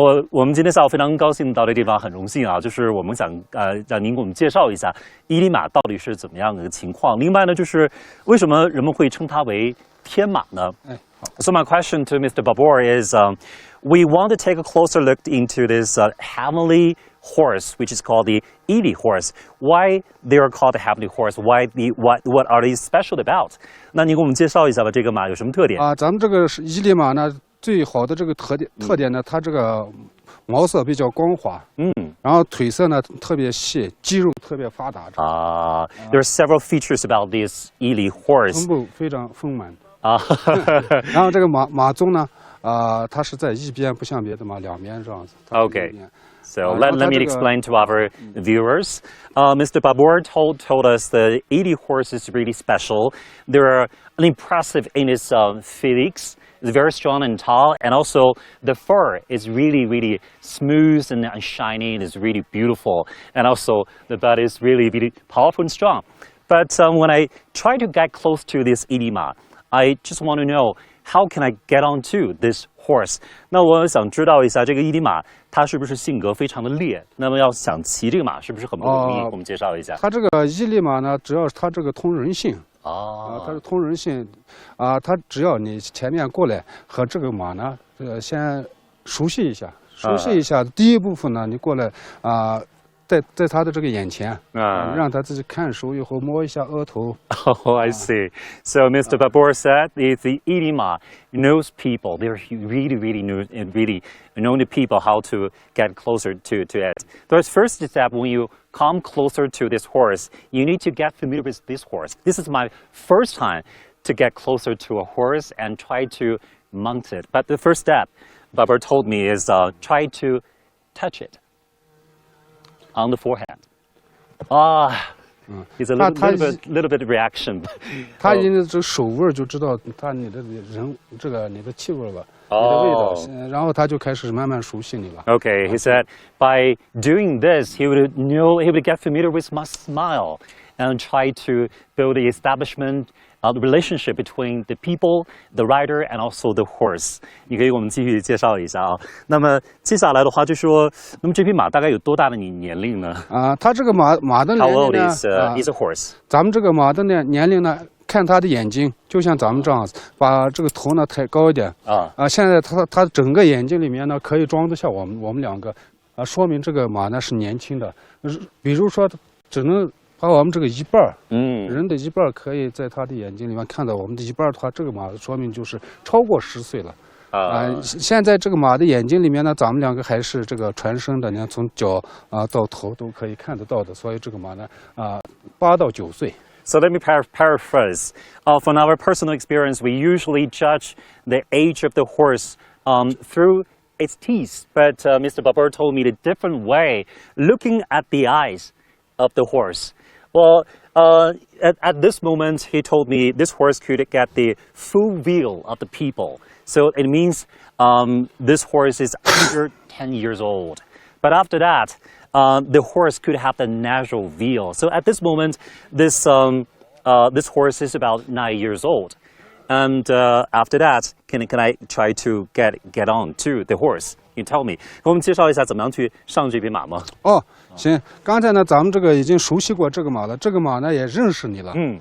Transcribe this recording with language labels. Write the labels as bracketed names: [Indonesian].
[Chinese] 我们今天下午非常高兴到这地方，很荣幸啊，就是我们想让您给我们介绍一下伊犁马到底是怎么样的一个情况。另外呢，就是为什么人们会称它为天马呢？ [English] So my question to Mr. Babur is, we want to take a closer look into this heavenly horse, which is called the Ili horse. Why they are called the heavenly horse? What are they special about? [Chinese] 那您给我们介绍一下吧，这个马有什么特点？咱们这个伊犁马呢，最好的这个特点呢，它这个毛色比较光滑，然后腿色呢特别细，肌肉特别发达。 [English] There are several features about this Ili horse. [Chinese] 臀部非常丰满。然后这个马鬃呢，它是在一边，不像别的马两边这样子。 [English] Okay. So let me explain to our viewers. Mr. Babur told us the Ili horse is really special. They're impressive in its physiques. It's very strong and tall, and also the fur is really smooth and shiny, and it's really beautiful. And also the body is really powerful and strong. But when I try to get close to this Ili Ma, I just want to know how can I get onto this horse? [Chinese] 那我想知道一下这个伊犁马，它是不是性格非常的烈？那么要想骑这个马，是不是很不容易？给我们介绍一下。它这个伊犁马呢，主要是它这个通人性。它是通人性，它只要你前面过来和这个马呢，先熟悉一下。第一部分呢，你过来在他的这个眼前，让他自己看熟以后摸一下额头。 [English] Oh, I see. So Mr. Babur said the Ili Ma knows people. They're really know the people how to get closer to it. The first step when you come closer to this horse, you need to get familiar with this horse. This is my first time to get closer to a horse and try to mount it. But the first step, Babur told me, is try to touch it on the forehead. It's a little bit reaction. [Chinese] 他因为这手味就知道你的人你的气味吧，你的味道，然后他就开始慢慢熟悉你了。 [English] Okay, he said by doing this, he would get familiar with my smile and try to build the establishment the relationship between the people, the rider, and also the horse. [Chinese] 你可以给我们继续介绍一下啊。那么接下来的话就说，那么这匹马大概有多大的年龄呢？它这个马的年龄呢 [English] How old is a horse? [Chinese] 咱们这个马的年龄呢，看它的眼睛，就像咱们这样子，把这个头呢抬高一点。现在它整个眼睛里面呢，可以装得下我们两个，说明这个马呢是年轻的。比如说，只能把我们这个一半人的一半可以在他的眼睛里面看到我们的一半的话，这个马说明就是超过10岁了。现在这个马的眼睛里面呢，咱们两个还是这个全身的，你看从脚到头都可以看得到的，所以这个马呢8到9岁。 [English] So let me paraphrase. From our personal experience, we usually judge the age of the horse through its teeth. But Mr. Babur told me the different way, looking at the eyes of the horse. Well, at this moment, he told me this horse could get the full view of the people. So it means this horse is under 10 years old. But after that, the horse could have the natural view. So at this moment, this horse is about 9 years old. And after that, can I try to get on to the horse? You tell me. [Chinese] 给我们介绍一下怎么样去上这匹马吗？行，刚才呢，咱们这个已经熟悉过这个马了，这个马呢也认识你了。